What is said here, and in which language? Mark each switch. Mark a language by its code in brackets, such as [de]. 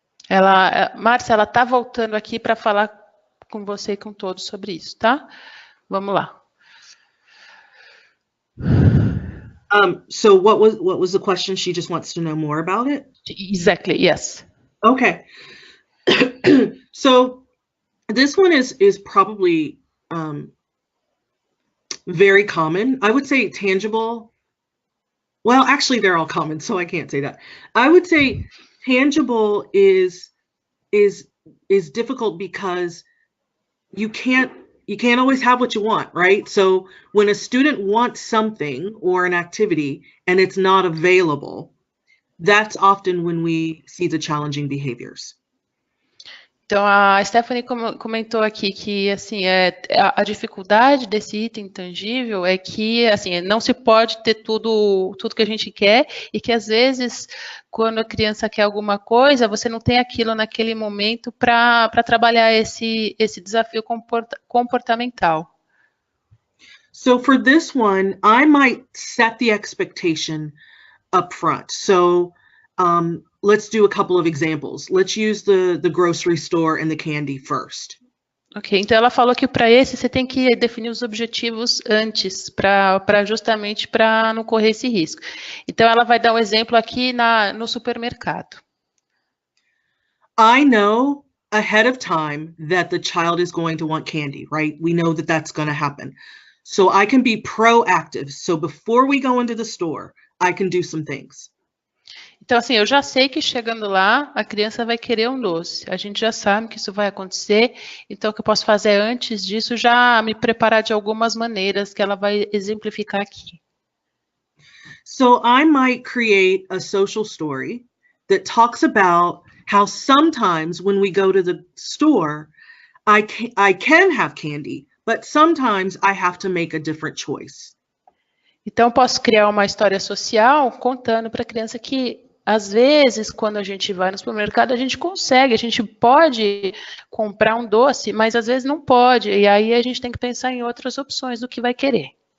[pt] Márcia, ela tá voltando aqui para falar com você e com todos sobre isso, tá? Vamos lá. [en] So what was the question? She just wants to know more about it? Exactly, yes. Okay. So this one is probably very common. I would say tangible. Well, actually, they're all common, so I can't say that. I would say tangible is difficult because you can't always have what you want, right? So when a student wants something or an activity and it's not available, that's often when we see the challenging behaviors. [pt] Então, a Stephanie comentou aqui que, assim, a dificuldade desse item intangível é que, assim, não se pode ter tudo que a gente quer e que, às vezes, quando a criança quer alguma coisa, você não tem aquilo naquele momento para trabalhar esse desafio comportamental. [en] So for this one, I might set the expectation up front. So let's do a couple of examples. Let's use the grocery store and the candy first. [pt] Ok, então ela falou que para esse você tem que definir os objetivos antes, justamente para não correr esse risco. Então ela vai dar um exemplo aqui no supermercado. [en] I know ahead of time that the child is going to want candy, right? We know that that's going to happen. So I can be proactive. So before we go into the store, I can do some things. [pt] Então, assim, eu já sei que chegando lá, a criança vai querer um doce. A gente já sabe que isso vai acontecer. Então, o que eu posso fazer antes disso, já me preparar de algumas maneiras que ela vai exemplificar aqui. [en] So I might create a social story that talks about how sometimes when we go to the store, I can have candy, but sometimes I have to make a different choice. [pt] Então, posso criar uma história social contando para a criança que, às vezes, quando a gente vai no supermercado, a gente pode comprar um doce, mas às vezes não pode. E aí a gente tem que pensar em outras opções do que vai querer.